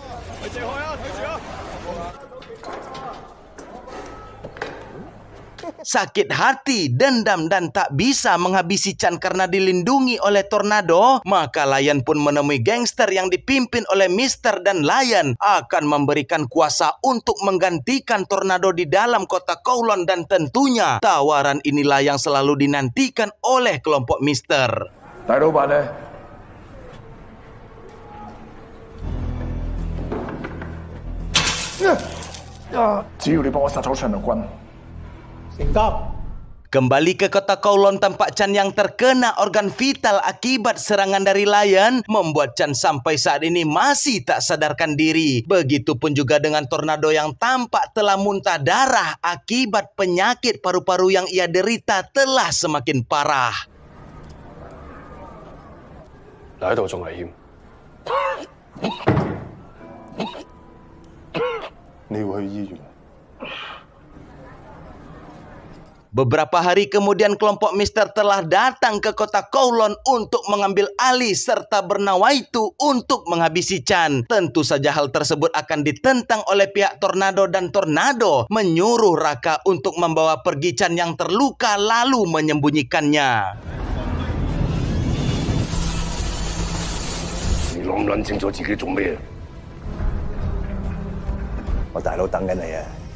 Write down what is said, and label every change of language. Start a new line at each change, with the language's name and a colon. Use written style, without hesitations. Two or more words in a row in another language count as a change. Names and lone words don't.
Indonesian: Sakit hati, dendam, dan tak bisa menghabisi Chan karena dilindungi oleh tornado, maka Lion pun menemui gangster yang dipimpin oleh Mister, dan Lion akan memberikan kuasa untuk menggantikan tornado di dalam kota Kowloon, dan tentunya tawaran inilah yang selalu dinantikan oleh kelompok Mister.
Cantonese: 大老闆呢？只要你幫我殺咗長良君。
Indonesian: Kembali ke kota Kowloon, tampak Chan yang terkena organ vital akibat serangan dari Lion membuat Chan sampai saat ini masih tak sadarkan diri. Begitupun juga dengan tornado yang tampak telah muntah darah akibat penyakit paru-paru yang ia derita telah semakin parah.
Cantonese: 你喺度仲危險，你要去醫院。
Indonesian: Beberapa hari kemudian kelompok Mister telah datang ke kota Kowloon untuk mengambil alih serta bernawaitu untuk menghabisi Chan. Tentu saja hal tersebut akan ditentang oleh pihak tornado, dan tornado menyuruh Raka untuk membawa pergi Chan yang terluka lalu menyembunyikannya.
Cantonese: 你諗唔諗清楚自己做咩？我大佬等緊你啊！